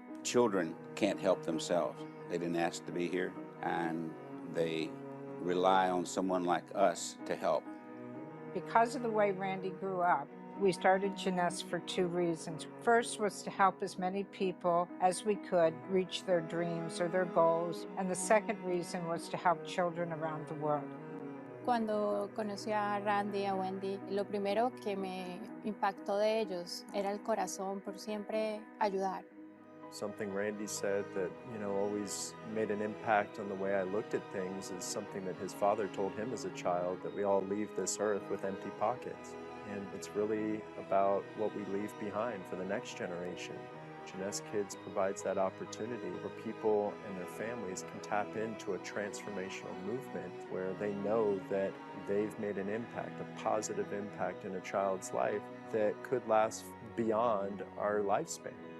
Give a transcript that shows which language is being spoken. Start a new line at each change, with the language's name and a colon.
English: Children can't help themselves. They didn't ask to be here and they rely on someone like us to help. Because of the way Randy grew up, we started Jeunesse for two reasons. First was to help as many people as we could reach their dreams or their goals. And the second reason was to help children around the world.
Spanish: Cuando conocí a Randy y a Wendy, lo primero que me impactó de ellos era el corazón por siempre ayudar.
English: Something Randy said that, always made an impact on the way I looked at things is something that his father told him as a child, that we all leave this earth with empty pockets. And it's really about what we leave behind for the next generation. Jeunesse Kids provides that opportunity where people and their families can tap into a transformational movement where they know that they've made an impact, a positive impact in a child's life that could last beyond our lifespan.